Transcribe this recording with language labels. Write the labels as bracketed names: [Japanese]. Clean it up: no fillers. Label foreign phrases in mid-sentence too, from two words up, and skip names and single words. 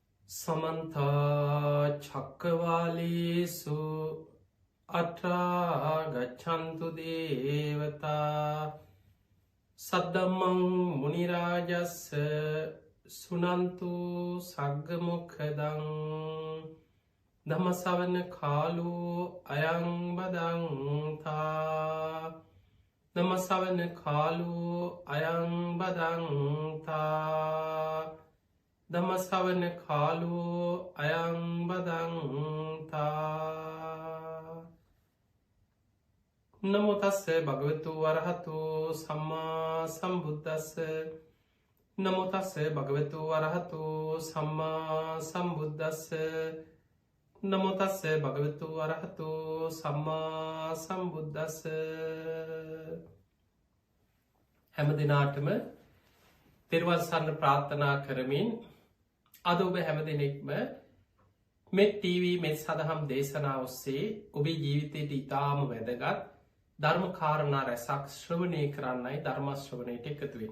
[Pali] समन्ता चक्रवालेषु अत्रा गच्छन्तु देवता सद्दम्मं मुनिराजस्य सुनन्तु सग्गमुखदं धम्मसवන කාලෝ අයං බදන්තා ධම්මසවන කාලෝ අයං බදන්තා ධම්මසවන කාලෝ අයං බදන්තා නමෝ තස්ස භගවතු වරහතෝ සම්මා සම්බුද්දස්ස නමෝ තස්ස භගවතු වරහතෝ සම්මා සම්බුද්දස්ස නමෝ තස්ස භගවතු වරහතෝ සම්මා සම්බුද්දස්ස [Sinhala] හැම දිනාටම තෙරුවන් සරණ ප්‍රාර්ථනා කරමින් අද ඔබ හැම දිනෙකම මෙත් ටීවී මෙත් සදහම් දේශනා ඔස්සේ ඔබේ ජීවිතයට ඉතාම වැදගත් ධර්ම කාරණා රැසක් ශ්‍රවණය කරන්නයි ධර්ම ශ්‍රවණයට එකතු වෙන්නේ.